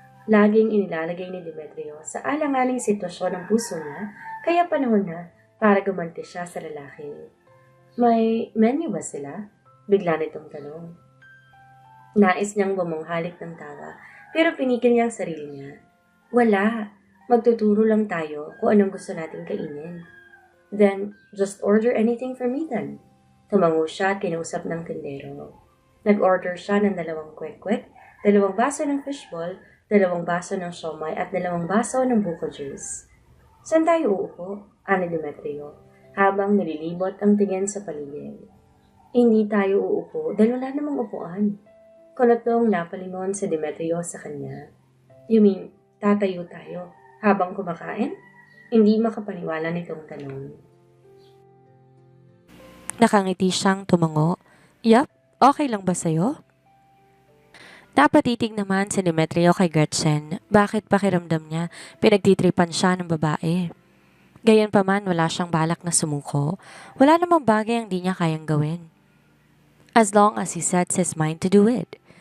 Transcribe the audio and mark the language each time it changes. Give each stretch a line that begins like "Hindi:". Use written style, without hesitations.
Filipino: Laging inilalagay ni Demetrio sa alanganing sitwasyon ng puso niya, kaya panahon na para gumanti siya sa lalaki. May menu ba sila? Bigla nitong tanong. Nais niyang bumunghalik ng tawa, pero pinigil niya ang sarili niya. Wala. Magtuturo lang tayo kung anong gusto nating kainin.
English: Then, just order anything for me then.
Filipino: Tumango siya at kinausap ng tindero. Nag-order siya ng 2 kwek-kwek, 2 baso ng fishball, 2 baso ng siomay at 2 baso ng buko juice. Saan tayo uupo? Ani Demetrio, habang nililibot ang tingin sa paligid. Hindi tayo uupo dahil wala namang upuan. Kunotong napalingon si Demetrio sa kanya.
English: You mean,
Filipino: tatayo tayo habang kumakain? Hindi makapaniwala nitong tanong. Nakangiti siyang tumango. Yup, okay lang ba sa'yo? Napatitig naman si Demetrio kay Gretchen. Bakit pakiramdam niya pinagtitripan siya ng babae? Gayon pa man, wala siyang balak na sumuko. Wala namang bagay ang di niya kayang gawin.
English: As long as he sets his mind to do it.